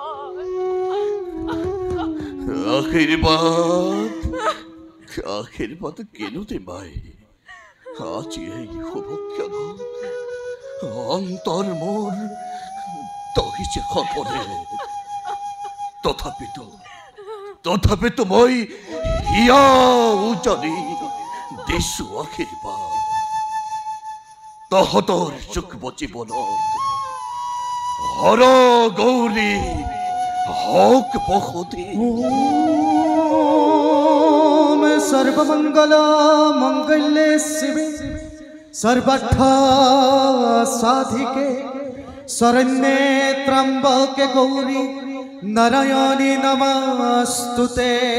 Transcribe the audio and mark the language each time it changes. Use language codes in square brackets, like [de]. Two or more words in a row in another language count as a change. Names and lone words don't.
[as] আশীৰ্বাদ কেনুতে মাই আজি এই শুভ ক্ষণত অন্তৰ মোৰ দহিছে সপনে তথাপিতো মই হিয়া উজনি দিছো আশীৰ্বাদ তহঁতৰ যুগ্ম জীৱনত হৰ গৌৰী হক বসতি [sa] ओम सर्वमंगल मंगल्ये शिवे सर्वार्थ साधिके शरण्ये त्र्यंबके गौरी नारायणी नमस्तुते।